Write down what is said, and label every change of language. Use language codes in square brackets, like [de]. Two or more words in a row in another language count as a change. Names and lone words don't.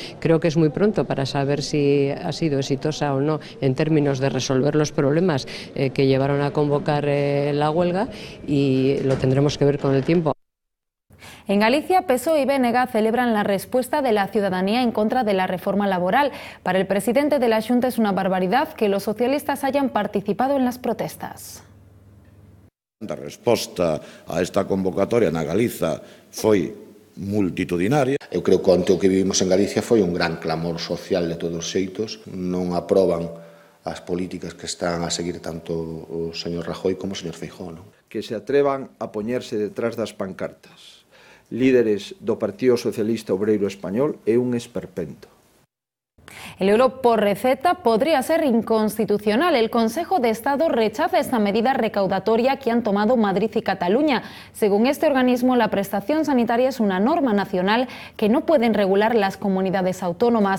[es] Creo que es muy pronto para saber si ha sido exitosa o no en términos de resolver los problemas que llevaron a convocar la huelga, y lo tendremos que ver con el tiempo. En Galicia, PSOE y BNG celebran la respuesta de la ciudadanía en contra de la reforma laboral. Para el presidente de la Xunta es una barbaridad que los socialistas hayan participado en las protestas. [gl] A resposta a esta convocatoria na Galiza foi multitudinaria. Eu creo que onte o que vivimos en Galicia foi un gran clamor social de todos os xeitos. Non aproban as políticas que están a seguir tanto o señor Rajoy como o señor Feijóo. Que se atrevan a poñerse detrás das pancartas líderes do Partido Socialista Obreiro Español é un esperpento. [es] El euro por receta podría ser inconstitucional. El Consejo de Estado rechaza esta medida recaudatoria que han tomado Madrid y Cataluña. Según este organismo, la prestación sanitaria es una norma nacional que no pueden regular las comunidades autónomas.